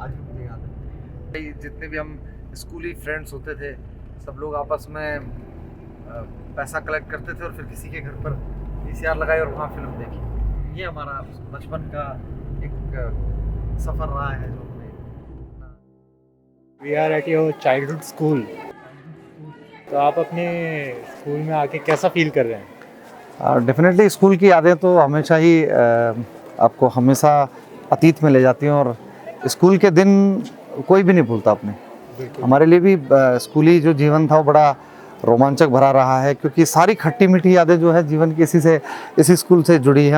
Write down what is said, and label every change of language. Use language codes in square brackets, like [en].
[hi] आज भी मुझे याद है। जितने भी हम स्कूली फ्रेंड्स होते थे, सब लोग आपस में पैसा कलेक्ट करते थे और फिर किसी के घर पर VCR लगाई और वहाँ फिल्म देखी। ये हमारा बचपन का एक सफ़र रहा है जो हमें। [en] We are at your childhood school. [hi] तो आप अपने स्कूल में आके कैसा फील कर रहे हैं? डेफिनेटली स्कूल की यादें तो हमेशा ही आपको हमेशा अतीत में ले जाती हैं। और स्कूल के दिन कोई भी नहीं भूलता अपने। हमारे लिए भी स्कूली जो जीवन था वो बड़ा रोमांचक भरा रहा है, क्योंकि सारी खट्टी मीठी यादें जो है जीवन की इसी स्कूल से जुड़ी हैं।